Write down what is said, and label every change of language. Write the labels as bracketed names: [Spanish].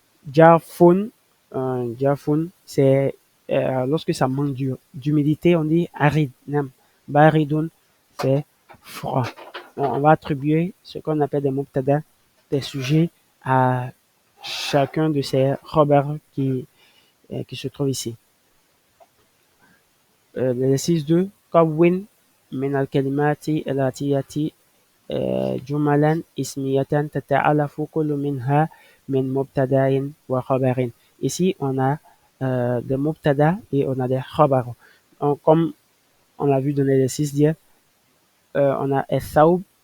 [French] Jafun, jafun, c'est lorsque ça manque d'humidité, on dit aride. Baridun, c'est froid. On va attribuer ce qu'on appelle des mubtada, des sujets à chacun de ces khabar qui se trouvent ici. L'exercice 2, [Arabic] كون من الكلمات الآتية جملا اسمية تتألف كل منها من مبتدا وخبر. [French] Ici, on a des mubtada et on a des khabar. Comme on l'a vu dans l'exercice d'hier, on a el-thawb,